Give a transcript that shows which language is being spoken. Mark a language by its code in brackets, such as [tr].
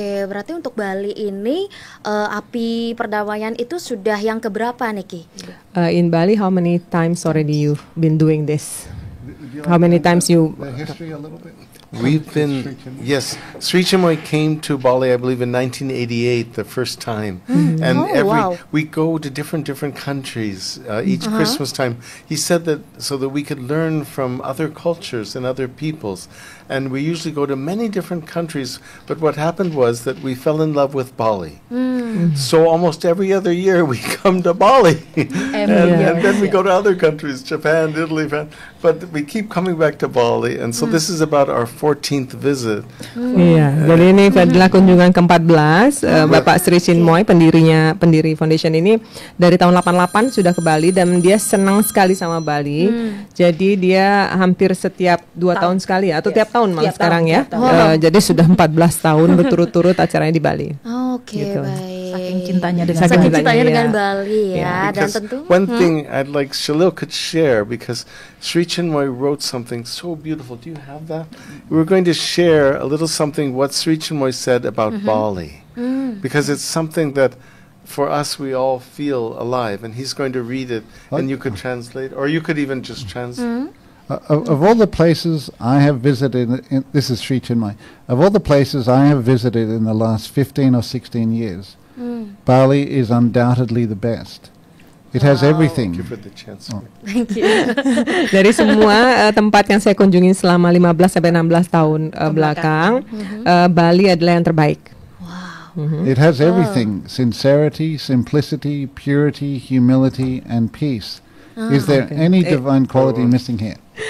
[id] Berarti untuk Bali ini api perdamaian itu sudah yang keberapa, Niki? [en] In Bali, how many times already you've been doing this? How many times you? The history a little bit. We've been, yes, Sri Chinmoy came to Bali, I believe, in 1988, the first time. And we go to different countries each Christmas time. He said that so that we could learn from other cultures and other peoples. And we usually go to many different countries, but what happened was that we fell in love with Bali. So almost every other year we come to Bali. And then we go to other countries, Japan, Italy, but we keep coming back to Bali. And so this is about our 14th visit. [id] Iya, jadi ini adalah kunjungan ke-14. Bapak Sri Chinmoy, pendiri foundation ini dari tahun 88 sudah ke Bali, dan dia senang sekali sama Bali. Jadi dia hampir setiap 2 tahun sekali atau tiap tahun malah sekarang ya. Jadi sudah 14 tahun berturut-turut acaranya di Bali. Gitu. Baik. Saking cintanya dengan Bali ya. Dan tentu [en] one thing I'd like Shalil could share, because Sri Chinmoy wrote something so beautiful. Do you have that? We're going to share a little something what Sri Chinmoy said about Bali, because it's something that for us we all feel alive, and he's going to read it, and you could translate, or you could even just translate. Of all the places I have visited, this is Sri Chinmoy, of all the places I have visited in the last 15 or 16 years, Bali is undoubtedly the best. It has everything. Give it the chance. Thank you. [id] Dari semua tempat yang saya kunjungi selama 15 sampai 16 tahun belakang, Bali adalah yang terbaik. [en] It has everything: sincerity, simplicity, purity, humility, and peace. Is there any divine quality missing here?